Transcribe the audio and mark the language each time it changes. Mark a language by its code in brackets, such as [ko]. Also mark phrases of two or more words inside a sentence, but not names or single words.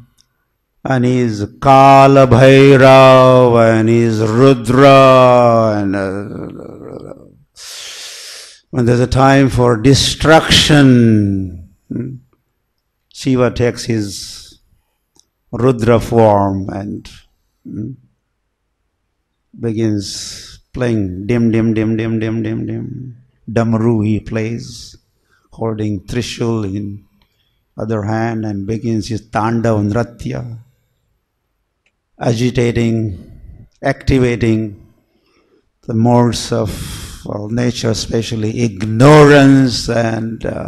[en] And he is Kala Bhairav, and he is Rudra, and when there's a time for destruction, Shiva takes his Rudra form and begins playing dim, dim, dim, dim, dim, dim, dim. Damru he plays, holding Trishul in other hand, and begins his Tandav Nratya, agitating, activating the modes of nature, especially ignorance, and